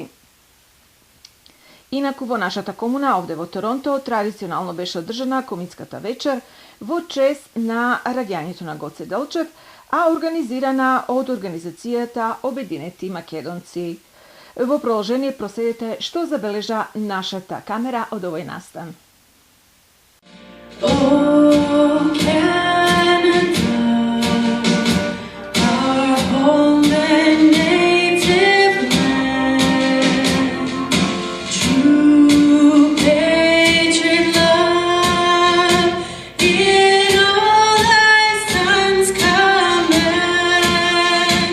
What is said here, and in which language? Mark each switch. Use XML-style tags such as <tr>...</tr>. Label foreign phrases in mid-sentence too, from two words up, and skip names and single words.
<mk>Инаку во нашата комуна, овде во Торонто, традиционално беше одржана комитската вечер во чест на раѓањето на Гоце Делчев, а организирана од организацијата Обединети македонци. Во продолжение проследете што забележа нашата камера од овој настан.</mk> <en>Oh, Canada, our home and native land, true patriot love in all thy sons command.</en>